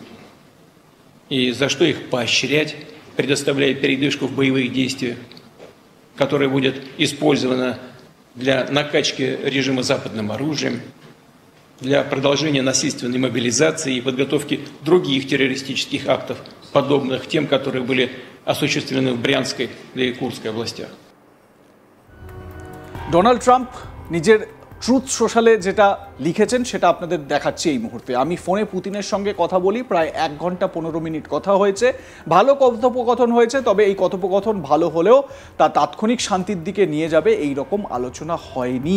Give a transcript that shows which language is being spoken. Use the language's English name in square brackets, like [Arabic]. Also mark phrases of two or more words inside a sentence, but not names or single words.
[Russian] И за что их поощрять, предоставляя передышку в боевых действиях, которая будет использована для накачки режима западным оружием, для продолжения насильственной мобилизации и подготовки других террористических актов, подобных тем, которые были осуществлены в Брянской и Курской областях. [Bangla] ডোনাল্ড ট্রাম্প নিজের ট্রুথ সোশ্যালে যেটা লিখেছেন সেটা আপনাদের দেখাচ্ছি এই মুহূর্তে। আমি ফোনে পুতিনের সঙ্গে কথা বলি, প্রায় 1 ঘন্টা 15 মিনিট কথা হয়েছে, ভালো কথোপকথন হয়েছে, তবে এই কথোপকথন ভালো হলেও তা তাৎক্ষণিক শান্তির দিকে নিয়ে যাবে এই রকম আলোচনা হয়নি।